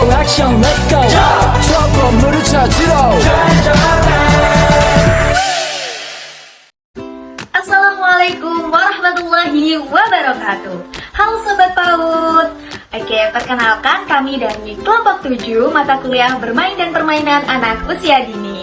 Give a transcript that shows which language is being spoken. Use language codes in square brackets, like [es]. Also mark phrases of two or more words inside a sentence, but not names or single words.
[en] action let's go [ko] 저 건물을 찾으러 [ar] السلام عليكم ورحمة الله وبركاته. [id] Halo Sobat PAUD. Oke, perkenalkan kami dari kelompok 7 mata kuliah bermain dan permainan anak usia dini.